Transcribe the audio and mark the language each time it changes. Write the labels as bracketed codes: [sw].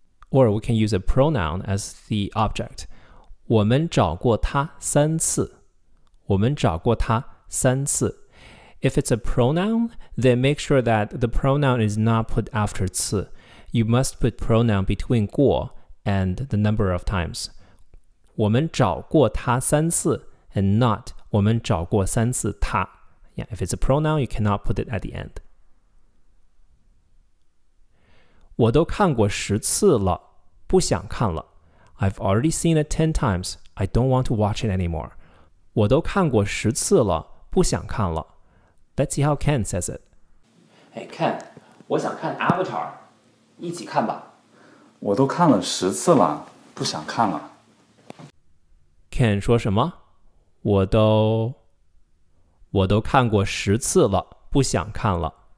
[en] Or we can use a pronoun as the object. [zh] 我们找过他3次.我们找过他3次. [en] If it's a pronoun, then make sure that the pronoun is not put after 次. You must put pronoun between 过 and the number of times. [zh] 我们找过他3次 [en] and not [zh] 我们找过3次他. [en] Yeah, if it's a pronoun, you cannot put it at the end. [zh] 我都看过10次了，不想看了. [en] I've already seen it 10 times. I don't want to watch it anymore. [zh] 我都看过10次了，不想看了. [en] Let's see how Ken says it. [zh] Hey Ken, 我想看 Avatar. 一起看吧。我都看了10次了，不想看了。 Ken 说什么？我都看过10次了，不想看了。